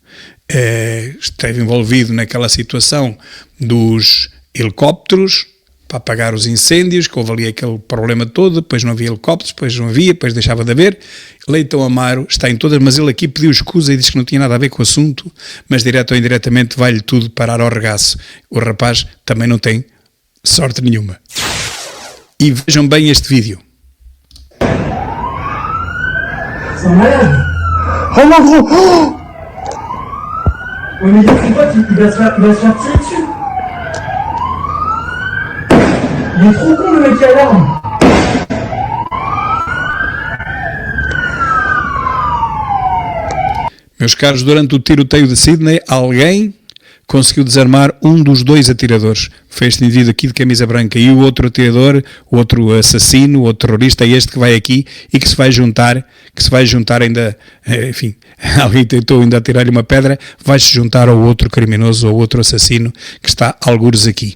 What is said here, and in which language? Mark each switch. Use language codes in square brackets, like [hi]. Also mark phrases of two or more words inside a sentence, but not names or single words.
[pt] Esteve envolvido naquela situação dos helicópteros para apagar os incêndios, que houve ali aquele problema todo, depois não havia helicópteros, depois não havia, depois deixava de haver. Leitão Amaro está em todas, mas ele aqui pediu escusa e disse que não tinha nada a ver com o assunto, mas direto ou indiretamente vai-lhe tudo parar ao regaço. O rapaz também não tem sorte nenhuma. E vejam bem este vídeo. [fr] C'est un malade. Oh mon gros. Oh ouais, mais c'est quoi, il va se faire tirer dessus. Il est trop con le mec qui a l'arme. [pt] Meus caros, durante o tiroteio de Sydney, alguém conseguiu desarmar um dos dois atiradores. Foi este indivíduo aqui de camisa branca e o outro atirador, o outro assassino, o outro terrorista, é este que vai aqui e que se vai juntar ainda, enfim, alguém tentou ainda atirar-lhe uma pedra, vai-se juntar ao outro criminoso, ao outro assassino que está algures aqui.